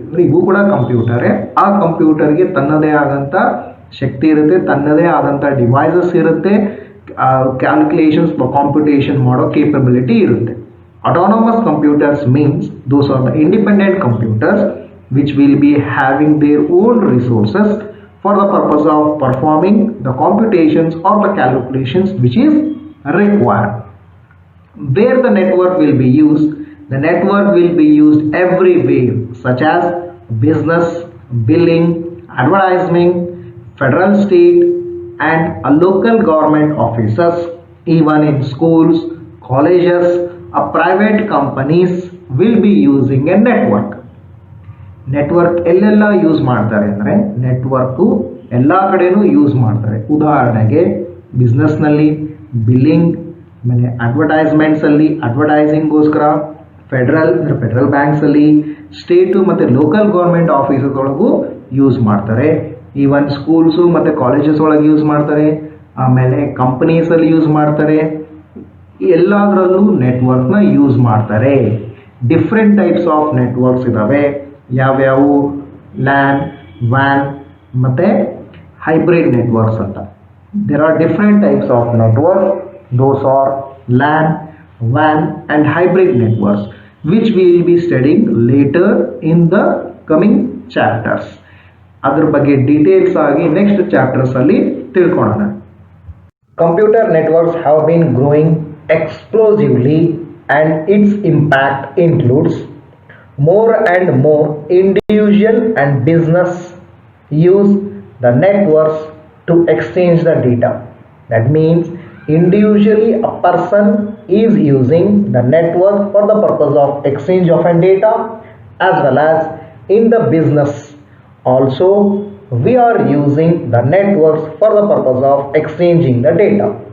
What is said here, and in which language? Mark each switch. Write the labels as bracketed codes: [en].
[kn] ಅಂದ್ರೆ ಇವು ಕೂಡ ಕಂಪ್ಯೂಟರೇ. ಆ ಕಂಪ್ಯೂಟರ್ಗೆ ತನ್ನದೇ ಆದಂತ ಶಕ್ತಿ ಇರುತ್ತೆ, ತನ್ನದೇ ಆದಂತ ಡಿವೈಸಸ್ ಇರುತ್ತೆ, ಕ್ಯಾಲ್ಕುಲೇಷನ್ಸ್ ಕಾಂಪ್ಯೂಟೇಷನ್ ಮಾಡೋ ಕೇಪಬಿಲಿಟಿ ಇರುತ್ತೆ. [en] Autonomous computers means those are the independent computers which will be having their own resources for the purpose of performing the computations or the calculations which is required. Where the network will be used? The network will be used everywhere, such as business, billing, advertising, federal, state and local government offices, even in schools, colleges, private companies will be using a network. [kn] Network ಎಲ್ಲೆಲ್ಲ use ಮಾಡ್ತಾರೆ ಅಂದರೆ network ಎಲ್ಲ ಕಡೆನೂ use ಮಾಡ್ತಾರೆ. ಉದಾಹರಣೆಗೆ ಬಿಸ್ನೆಸ್ನಲ್ಲಿ billing, ಆಮೇಲೆ ಅಡ್ವರ್ಟೈಸ್ಮೆಂಟ್ಸಲ್ಲಿ ಅಡ್ವರ್ಟೈಸಿಂಗ್ಗೋಸ್ಕರ, federal ಬ್ಯಾಂಕ್ಸಲ್ಲಿ, state ಮತ್ತು local government offices ಒಳಗೂ ಯೂಸ್ ಮಾಡ್ತಾರೆ. ಈವನ್ ಸ್ಕೂಲ್ಸು ಮತ್ತು ಕಾಲೇಜಸ್ ಒಳಗೆ ಯೂಸ್ ಮಾಡ್ತಾರೆ. ಆಮೇಲೆ ಕಂಪನೀಸಲ್ಲಿ ಯೂಸ್ ಮಾಡ್ತಾರೆ. ಎಲ್ಲದರಲ್ಲೂ ನೆಟ್ವರ್ಕ್ನ ಯೂಸ್ ಮಾಡ್ತಾರೆ. [en] different types of networks [kn] ಇದ್ದಾವೆ. ಯಾವ್ಯಾವು? ಲ್ಯಾನ್, ವ್ಯಾನ್ ಮತ್ತು ಹೈಬ್ರಿಡ್ ನೆಟ್ವರ್ಕ್ಸ್ ಅಂತ. [en] There are different types of network. Those are LAN, van and hybrid networks which we will be studying litre in the coming chapters. [kn] ಅದ್ರ ಬಗ್ಗೆ details ಆಗಿ next ಚಾಪ್ಟರ್ಸಲ್ಲಿ ತಿಳ್ಕೊಳ್ಳೋಣ. [en] Computer networks have been growing explosively and its impact includes more and more individual and business use the networks to exchange the data. That means individually a person is using the network for the purpose of exchange of data, as well as in the business also we are using the networks for the purpose of exchanging the data.